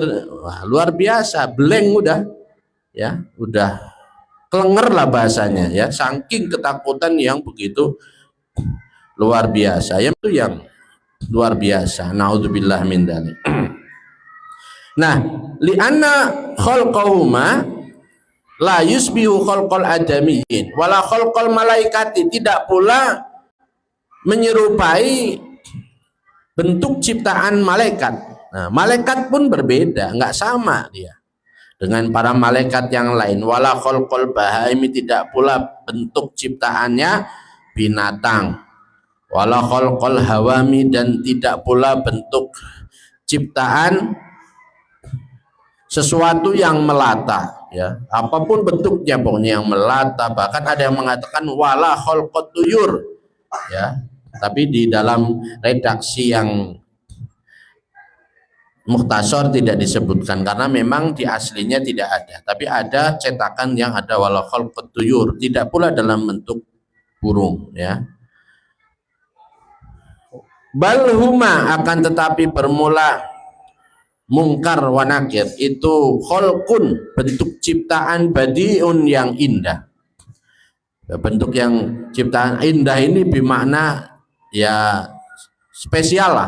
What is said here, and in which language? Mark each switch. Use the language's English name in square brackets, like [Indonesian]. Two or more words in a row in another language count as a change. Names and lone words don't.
[Indonesian] Wah, luar biasa, blank udah kelenger lah bahasanya ya, saking ketakutan yang begitu luar biasa. Yang luar biasa, [Arabic] نعوذ بالله من ذلك. [Indonesian] Nah, [Arabic] لأن خلقهما لا يشبه خلق الآدميين ولا خلق الملائكة, [Indonesian] tidak pula menyerupai bentuk ciptaan malaikat. Nah, malaikat pun berbeda, nggak sama dia dengan para malaikat yang lain. [Arabic] ولا خلق البهائم, [Indonesian] tidak pula bentuk ciptaannya binatang. [Arabic] ولا خلق الهوام, [Indonesian] dan tidak pula bentuk ciptaan sesuatu yang melata, ya apapun bentuknya pokoknya yang melata. Bahkan ada yang mengatakan [Arabic] ولا خلق الطيور, [Indonesian] ya, tapi di dalam redaksi yang Mukhtasar tidak disebutkan karena memang di aslinya tidak ada, tapi ada cetakan yang ada [Arabic] ولا خلق الطيور, [Indonesian] tidak pula dalam bentuk burung, ya. Balhuma, akan tetapi bermula mungkar wa nakir itu khalqun, bentuk ciptaan badiun yang indah. Bentuk yang ciptaan indah ini bermakna ya spesial lah.